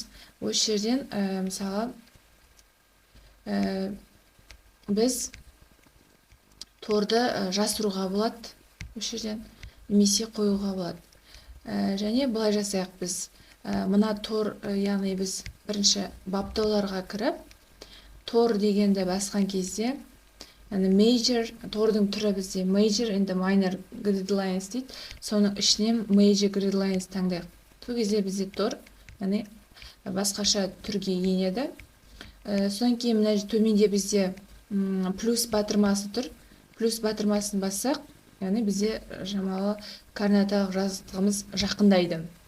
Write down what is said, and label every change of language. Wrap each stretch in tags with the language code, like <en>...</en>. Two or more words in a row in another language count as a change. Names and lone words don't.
<kk>Осы жерден мысалы біз торды жасыруға болады, осы жерден немесе қоюға болады. Және былай жасайық біз. Мына тор, яғни біз бірінші баптауларға кіріп, тор дегенді басқан кезде, major, тордың түрі бізде</kk> <en>major and minor grid lines</en> <kk>дейді. Соның ішінен</kk> <en>major grid lines</en> <kk>таңдайық. Сол кезде бізде тор, яғни басқаша түрге енеді. Содан кейін мына төменде бізде плюс батырмасы тұр. Плюс батырмасын бассақ, яғни бізде шамалы координаталық жазықтығымыз жақындайды.</kk>